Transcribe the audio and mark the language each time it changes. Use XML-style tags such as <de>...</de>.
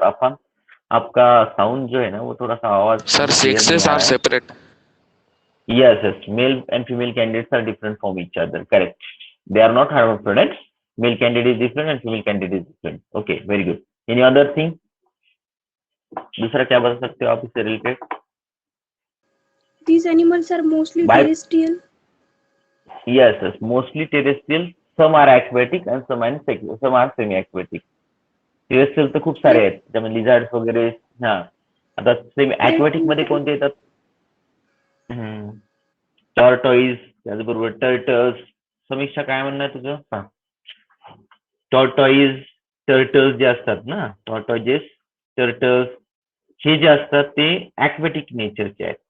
<hi>अफान, आपका साउंड जो है ना वो थोड़ा सा आवाज.</hi> <en>Sir, sexes are separate. Yes, yes. Male and female candidates are different from each other. Correct. They are not hermaphrodites. Male candidate is different and female candidate is different. Okay, very good. Any other thing?</en> <hi>दूसरा क्या बता सकते हो आप इससे related?</hi> <en>These animals are mostly terrestrial. Yes, yes. Mostly terrestrial. Some are aquatic and some are semi-aquatic.</en> <mr>Terrestrial तर खूप सारे आहेत, त्यामध्ये लिझार्ड्स वगैरे. हा, आता सेमी ॲक्वॅटिक मध्ये कोणते येतात? टॉर्टॉइज, त्याचबरोबर टर्टल्स. समीक्षा काय म्हणणं आहे तुझं? टॉर्टॉइज, टर्टल्स जे असतात ना, टॉर्टॉइजेस, टर्टल्स, हे जे असतात ते ॲक्वॅटिक नेचरचे आहेत.</mr>